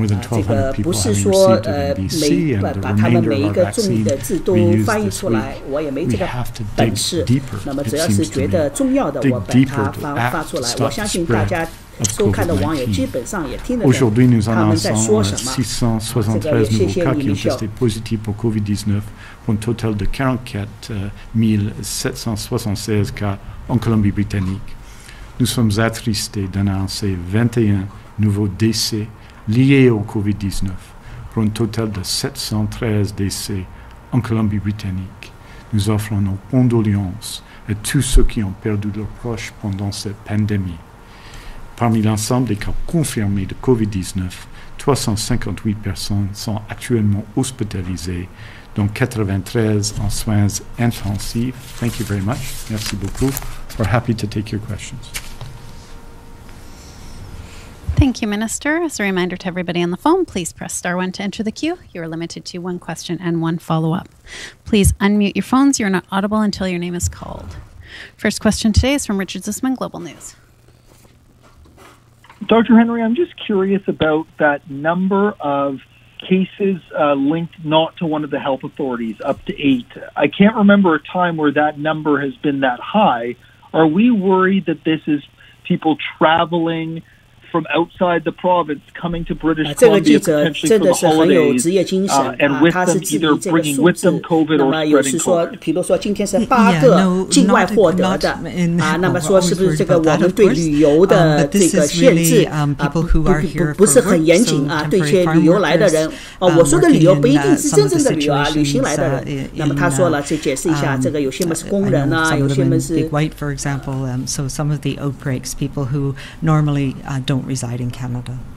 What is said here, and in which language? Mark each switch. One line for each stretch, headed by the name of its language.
Chinese: 这个不是说把他们每一个重要的字都翻译出来，我也没这个本事。那么只要是觉得重要的，我把它发出来。我相信大家收看的网友基本上也听得懂他们在说什么。这个也谢谢你们笑。
French: positifs pour COVID-19 pour un total de 44 776 cas en Colombie-Britannique. Nous sommes attristés d'annoncer 21 nouveaux décès liés au COVID-19 pour un total de 713 décès en Colombie-Britannique. Nous offrons nos condoléances à tous ceux qui ont perdu leurs proches pendant cette pandémie. Parmi l'ensemble des cas confirmés de COVID-19, 358 personnes sont actuellement hospitalisées, dont 93 en soins intensifs.
English: Thank you very much.
French: Merci beaucoup.
English: We're happy to take your questions. Thank you, Minister. As a reminder to everybody on the phone, please press star 1 to enter the queue. You are limited to one question and one follow-up. Please unmute your phones. You're not audible until your name is called. First question today is from Richard Zussman, Global News. Dr. Henry, I'm just curious about that number of cases linked not to one of the health authorities, up to 8. I can't remember a time where that number has been that high. Are we worried that this is people traveling from outside the province coming to British Columbia potentially for the holidays, and with them either bringing with them COVID or spreading COVID?
Chinese: 比如说今天是8个境外获得的那么说是不是这个我们对旅游的这个限制不是很严谨对一些旅游来的人我说的旅游不一定是真正的旅游旅行来的人那么他说了去解释一下这个有些们是工人有些们是
English: Big White, for example, so some of the outbreaks, people who normally don't reside in Canada.